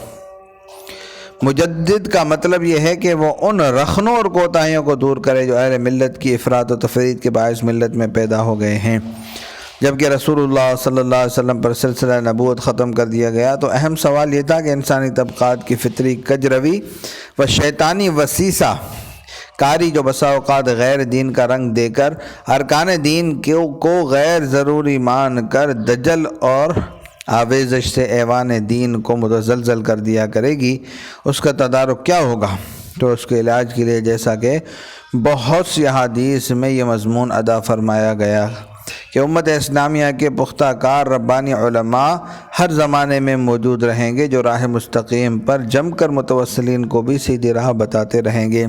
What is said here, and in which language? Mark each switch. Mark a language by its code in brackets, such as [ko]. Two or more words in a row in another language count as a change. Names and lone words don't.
[ur] مجدد کا مطلب یہ ہے کہ وہ ان رخنوں اور کوتاہیوں کو دور کرے جو اہل ملت کی افراط و تفرید کے باعث ملت میں پیدا ہو گئے ہیں۔ جبکہ رسول اللہ [ar] صلی اللہ علیہ وسلم [ur] پر سلسلہ نبوت ختم کر دیا گیا تو اہم سوال یہ تھا کہ انسانی طبقات کی فطری کجروی و شیطانی وسیسہ کاری جو بسا اوقات غیر دین کا رنگ دے کر ارکان دین کو غیر ضروری مان کر دجل اور آویزش سے ایوان دین کو متزلزل کر دیا کرے گی، اس کا تدارک کیا ہوگا؟ تو اس کے علاج کے لیے جیسا کہ بہت سی احادیث میں یہ مضمون ادا فرمایا گیا کہ امت اسلامیہ کے پختہ کار ربانی علماء ہر زمانے میں موجود رہیں گے جو راہ مستقیم پر جم کر متوسلین کو بھی سیدھی راہ بتاتے رہیں گے۔